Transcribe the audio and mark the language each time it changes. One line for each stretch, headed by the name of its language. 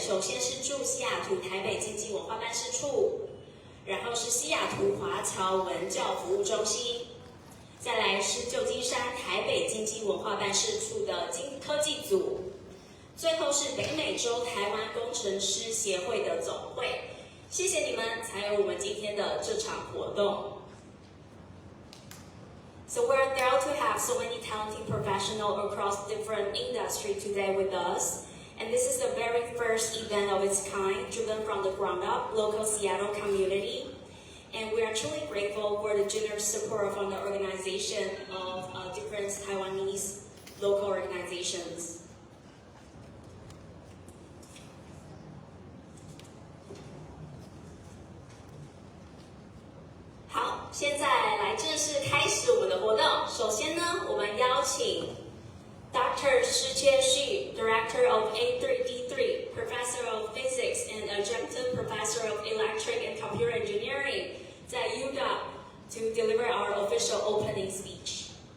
Chinese: 首先是驻西雅图台北经济文化办事处，然后是西雅图华侨文教服务中心，再来是旧金山台北经济文化办事处的科技组，最后是北美洲台湾工程师协会的总会。谢谢你们，才有我们今天的这场活动。
English: So we're thrilled to have so many talented professionals across different industries today with us. And this is the very first event of its kind, driven from the ground up, local Seattle community. And we are truly grateful for the generous support from the organization of different Taiwanese local organizations.
Chinese: 好，现在来正式开始我们的活动。首先呢，我们邀请 Dr.
English: Shih-Chieh, Director of A3D3, Professor of Physics and Adjunct Professor of Electric and Computer Engineering 在 UW to deliver our official opening speech.